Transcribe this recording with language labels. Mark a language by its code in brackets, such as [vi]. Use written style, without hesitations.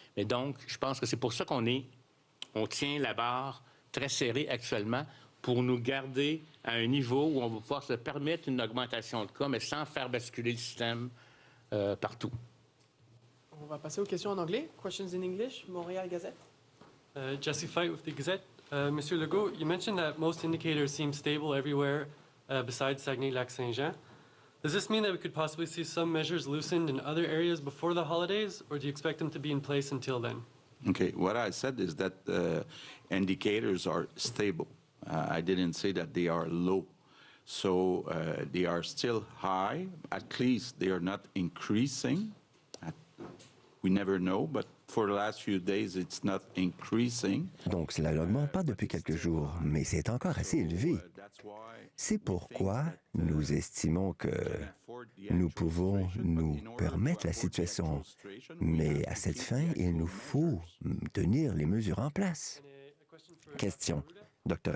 [fr] Mais donc, je pense que c'est pour ça on tient la barre très serrée actuellement pour nous garder à un niveau où on va pouvoir se permettre une augmentation de cas, mais sans faire basculer le système partout. On va passer aux questions en anglais. [en] Questions in English, Montréal Gazette. Jesse Fight with the Gazette. Monsieur Legault, you mentioned that most indicators seem stable everywhere besides Saguenay-Lac-Saint-Jean. Does this mean that we could possibly see some measures loosened in other areas before the holidays, or do you expect them to be in place until then? Okay, what I said is that indicators are stable. I didn't say that they are low. So they are still high. At least they are not increasing. We never know, but for the last few days, it's not increasing. [fr] Donc, cela n'augmente pas depuis quelques jours, mais c'est encore assez élevé. C'est pourquoi nous estimons que nous pouvons nous permettre la situation. Mais à cette fin, il nous faut tenir les mesures en place. Question. Dr.